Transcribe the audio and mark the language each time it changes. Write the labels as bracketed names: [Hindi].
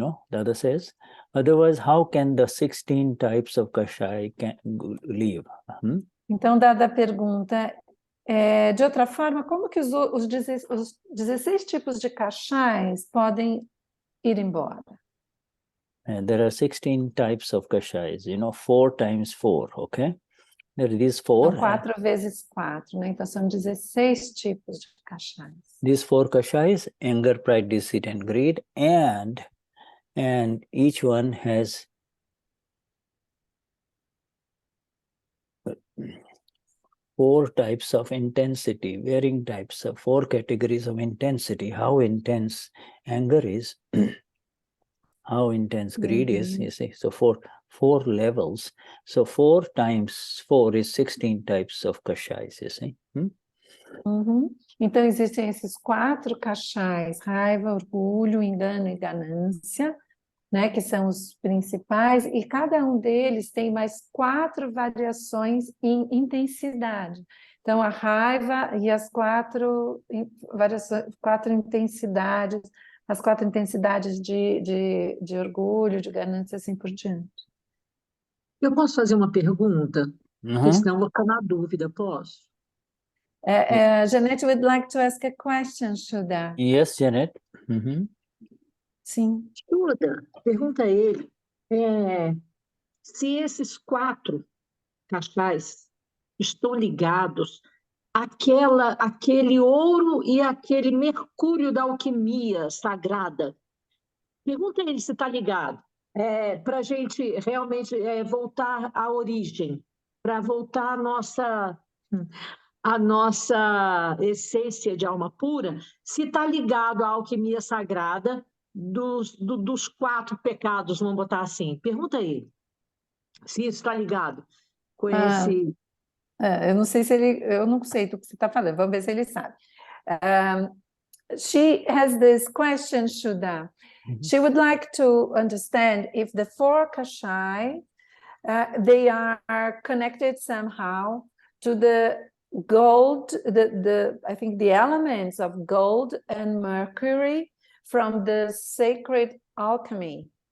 [English] Dada says, otherwise, how can the 16 types of Kashai live? [Portuguese] Então, Dada pergunta, de outra forma, como que os 16 tipos de Kashais podem ir embora? [English] There are 16 types of Kashais, 4 times 4, okay? There are these 4. [Portuguese] Então, 4 vezes 4, né? Então, são 16 tipos de Kashais. These 4 Kashais, anger, pride, deceit, and greed, and each one has 4 types of intensity, varying types of 4 categories of intensity, how intense anger is, how intense greed is, you see. So 4 levels. So 4 times 4 is 16 types of kashais, you see. Então, existem esses 4 kashais, raiva, orgulho, engano e ganância, né, que são os principais, e cada um deles tem mais 4 variações em intensidade. Então, a raiva e as 4 intensidades, as 4 intensidades de orgulho, de ganância, assim por diante. Eu posso fazer uma pergunta? Porque senão eu vou ficar na dúvida, posso? [English] Janet would like to ask a question, Shuddha. Yes, Janet. [Portuguese] Sim. Shuddha, pergunta a ele se esses 4 kashais estão ligados àquele ouro e aquele mercúrio da alquimia sagrada. Pergunta a ele se está ligado, para a gente realmente voltar à origem, para voltar à nossa essência de alma pura, se está ligado à alquimia sagrada dos 4 pecados, vamos botar assim. Pergunta a ele se isso está ligado com esse... eu não sei se ele... Eu não sei do que você está falando, vamos ver se ele sabe. [English] She has this question, Shuddha. She would like to understand if the 4 kashai, they are connected somehow to the gold, I think the elements of gold and mercury from the sacred alchemy.